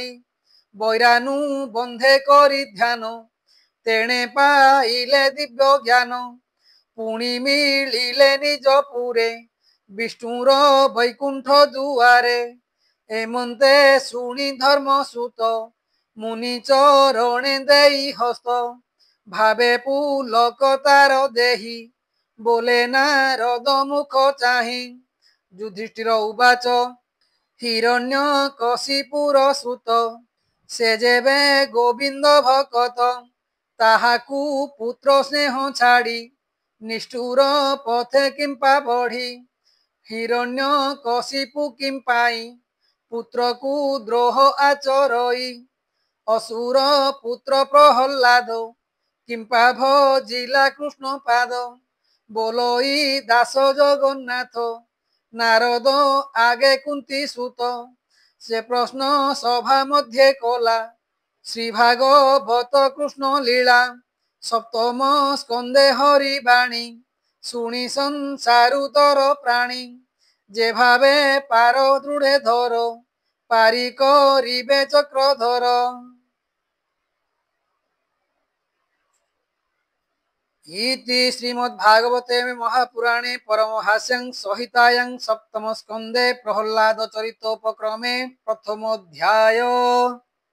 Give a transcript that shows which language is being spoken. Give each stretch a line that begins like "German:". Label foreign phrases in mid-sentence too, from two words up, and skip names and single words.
Odia: ବୈରାନୁ ବନ୍ଧେ କରି ଧ୍ୟାନ ତେଣେ ପାଇଲେ ଦିବ୍ୟ ଜ୍ଞାନ। ପୁଣି ମିଳିଲେ ନିଜ ପୁରେ ବିଷ୍ଣୁର ବୈକୁଣ୍ଠ ଦୁଆରେ। ଏମନ୍ତେ ଶୁଣି ଧର୍ମ ସୁତ ମୁନି ଚରଣେ ଦେଇ ହସ୍ତ ଭାବେ ପୁଲକ ତାର ଦେହୀ ବୋଲେ ନାରଦ ମୁଖ ଚାହି ଯୁଧିଷ୍ଠିର ଉବାଚ ହିରଣ୍ୟ କଶିପୁର ସୁତ ସେ ଜେବେ ଗୋବିନ୍ଦ ଭକତ ତାହାକୁ ପୁତ୍ର ସ୍ନେହ ଛାଡ଼ି ନିଷ୍ଠୁର ପଥେ କିମ୍ପା ବଢ଼ି ହିରଣ୍ୟ କଶିପୁ କିମ୍ପାଇ ପୁତ୍ର କୋ ଦ୍ରୋହ ଆଚରଇ ଅସୁର ପୁତ୍ର ପ୍ରହଲ୍ଲାଦ କିମ୍ପା ଭଜିଲା କୃଷ୍ଣ ପାଦ ବୋଲଇ ଦାସ ଜଗନ୍ନାଥ ନାରଦ ଆଗେ କୁନ୍ତୀ ସୁତ ସେ ପ୍ରଶ୍ନ ସଭା ମଧ୍ୟ କଲା ଶ୍ରୀ ଭାଗବତ କୃଷ୍ଣ ଲୀଳା ସପ୍ତମ ସ୍କନ୍ଦେ ହରି ବାଣୀ ଶୁଣି ସଂସାରୁତର ପ୍ରାଣୀ ଜେ ଭାବେ ପାର ଦୃଢ଼େ ଧର ପାରି କରିବେ ଚକ୍ରଧର।
Sanskrit: इति श्रीमद्भागवते महापुराणे परमहास्यं संहितायां सप्तम स्कंदे प्रहल्लाद चरितोपक्रमे प्रथमोऽध्याय।